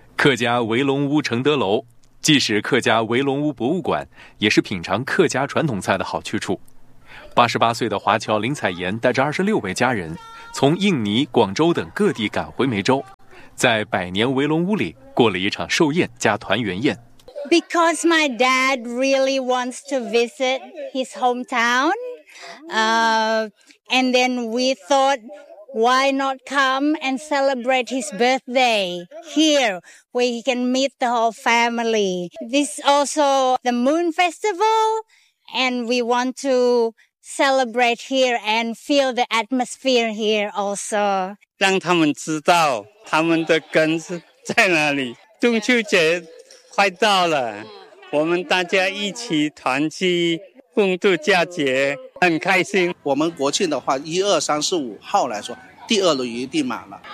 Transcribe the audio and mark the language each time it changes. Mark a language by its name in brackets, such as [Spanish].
[Chinese] 客家围龙屋承德楼，既是客家围龙屋博物馆，也是品尝客家传统菜的好去处。 88岁的华侨林彩妍带着26位家人，从印尼、广州等各地赶回梅州，在百年围龙屋里过了一场寿宴加团圆宴。 [English] Because my dad really wants to visit his hometown, and then we thought, why not come and celebrate his birthday here, where he can meet the whole family. This also the Moon Festival, and we want to celebrate here and feel the atmosphere here also. [Chinese] 让他们知道他们的根是在哪里。中秋节快到了，我们大家一起团聚共度佳节，很开心。我们国庆的话，12、345号来说，第二轮一定满了。